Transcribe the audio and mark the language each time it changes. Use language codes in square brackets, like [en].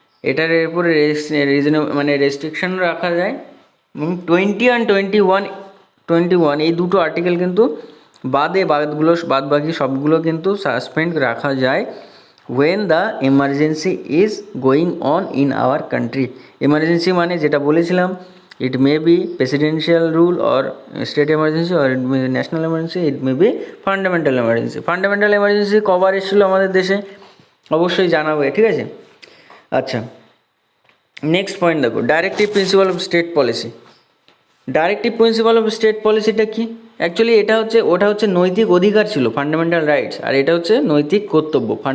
[bn] এটার উপরে মানে রেস্ট্রিকশন রাখা যায়। এবং 20 আর 21 এই দুটো আর্টিকেল কিন্তু বাদ বাকি সবগুলো কিন্তু সাসপেন্ড রাখা যায় [en] when the emergency is going on in our country. [bn] Emergency মানে যেটা বলেছিলাম, [en] it may be presidential rule or state emergency or it may be national emergency, it may be fundamental emergency. [bn] Fundamental emergency কবার এসেছিলো আমাদের দেশে অবশ্যই জানাবে, ঠিক আছে। আচ্ছা, নেক্সট পয়েন্ট দেখো, directive principle of state policy. Directive principle of state পলিসিটা কি? অ্যাকচুয়ালি ওটা হচ্ছে নৈতিক অধিকার ছিল ফান্ডামেন্টাল রাইটস, আর এটা হচ্ছে নৈতিক কর্তব্য।